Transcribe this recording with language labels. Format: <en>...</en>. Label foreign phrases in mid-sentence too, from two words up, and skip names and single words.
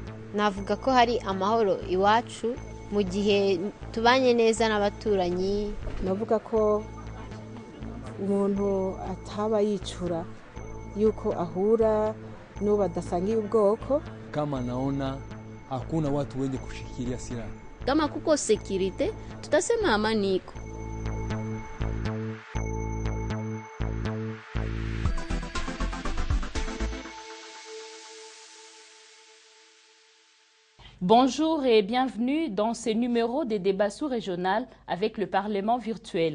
<rw>navuga ko hari amahoro iwacu mu gihe tubanye neza n'abaturanyi. Navuga ko umuntu ataba yicura yuko ahura n'uwo badasangiye ubwoko.</rw> <sw>Kama naona hakuna watu wenye kushikilia silaha. Kama kuko security, tutasema amani iko.</sw> <fr>Bonjour et bienvenue dans ce numéro des débats sous-régionaux avec le Parlement virtuel.</fr>